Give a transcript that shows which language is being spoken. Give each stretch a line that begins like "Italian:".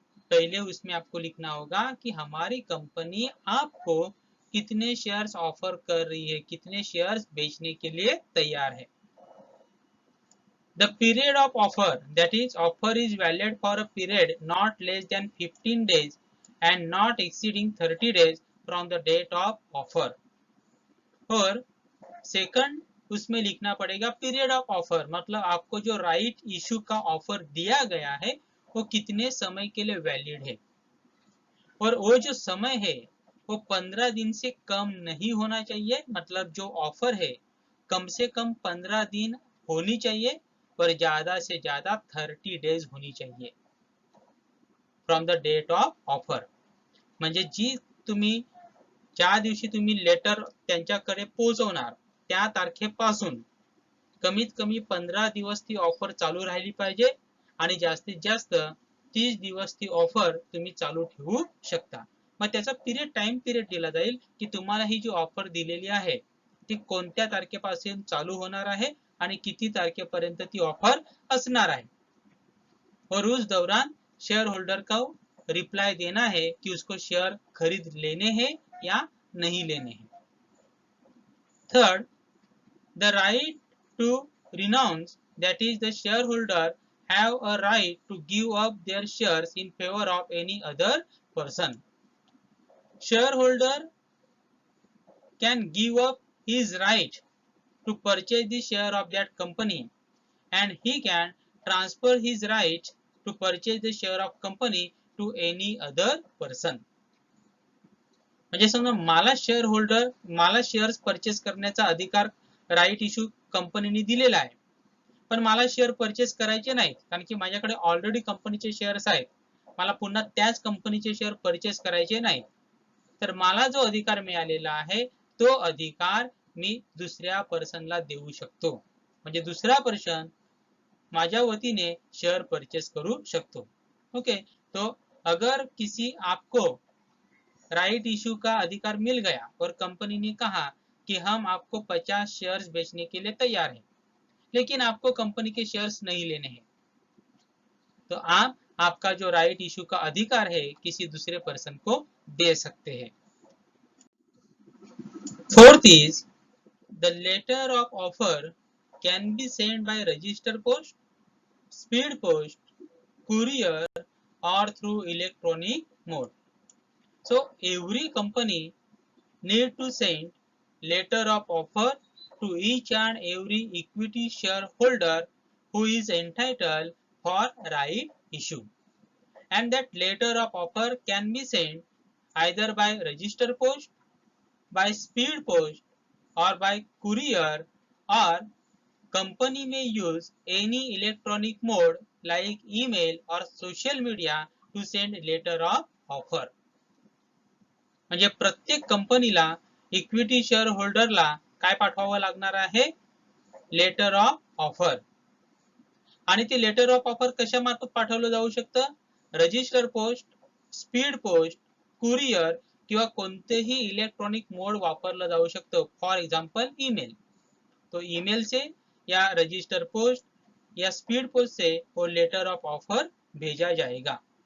Hindi: पहले उसमें आपको लिखना होगा कि हमारी कंपनी आपको कितने शेयर्स ऑफर कर रही है, कितने शेयर्स बेचने के लिए तैयार है।
English: The period of offer, that is offer is valid for a period not less than 15 days and not exceeding 30 days from the date of offer।
Hindi: और सेकंड, उसमें लिखना पड़ेगा पीरियड ऑफ ऑफर, मतलब आपको जो राइट इशू का offer दिया गया है वो कितने समय के लिए वैलिड है, और वो जो समय है वो 15 दिन से कम नहीं होना चाहिए, मतलब जो ऑफर है कम से कम 15 दिन होनी चाहिए और ज्यादा से ज्यादा 30 डेज होनी चाहिए
English: From the date of offer.
Marathi: म्हणजे जी तुम्ही ज्या दिवशी तुम्ही लेटर त्यांच्याकडे पोहोचवणार त्या तारखेपासून कमीत कमी 15 दिवस ती ऑफर चालू राहिली पाहिजे आणि जास्तीत जास्त 30 दिवस ती ऑफर तुम्ही चालू ठेवू शकता। मग त्याचा टाइम पिरियड दिला जाईल की तुम्हाला ही जी ऑफर दिलेली आहे ती कोणत्या तारखेपासून चालू होणार आहे आणि किती तारखेपर्यंत ती ऑफर असणार आहे,
Hindi: और उस दौरान शेयर होल्डर को रिप्लाई देना है कि उसको शेयर खरीद लेने हैं या नहीं लेने हैं।
English: Third, the right to renounce, that is the shareholder have a right to give up their shares in favor of any other person। shareholder can give up his right to purchase the share of that company and he can transfer his right to purchase the share of company to any other person।
Marathi: म्हणजे समजा मला shares purchase करण्याचा अधिकार right issue कंपनीने दिलेला आहे, पण मला शेअर परचेस करायचे नाहीत कारण की माझ्याकडे ऑलरेडी कंपनीचे शेअर्स आहेत, मला पुन्हा त्याच कंपनीचे शेअर परचेस करायचे नाही, तर मला जो अधिकार मिळालेला आहे तो अधिकार मी दुसऱ्या पर्सनला देऊ शकतो, म्हणजे दुसरा पर्सन माझ्या वतीने शेअर परचेस करू शकतो।
Hindi: ओके, तो अगर किसी आपको राइट इशू का अधिकार मिल गया और कंपनी ने कहा कि हम आपको 50 शेयर्स बेचने के लिए तैयार हैं, लेकिन आपको कंपनी के शेयर्स नहीं लेने हैं, तो आप आपका जो राइट इशू का अधिकार है किसी दूसरे पर्सन को दे सकते हैं।
English: Fourth is the letter of offer can be send by register post, speed post, courier or through electronic mode। So every company need to send letter of offer to each and every equity shareholder who is entitled for right issue, and that letter of offer can be sent either by register post, by speed post or by courier, or company may use any electronic mode like email or social media to send letter of offer।
Marathi: म्हणजे प्रत्येक कंपनीला equity share होल्डरला काय पाठवावं लागणार आहे, letter of offer. आणि ते letter of offer कशा मार्फत पाठवलं जाऊ शकतं, register post, speed post, courier किंवा कोणतेही इलेक्ट्रॉनिक मोड वापरलं जाऊ शकतं,
English: for example
Marathi: ईमेल।
Hindi: तो ईमेल से या रजिस्टर पोस्ट या स्पीड पोस्ट से वो लेटर ऑफ ऑफर भेजा जाएगा।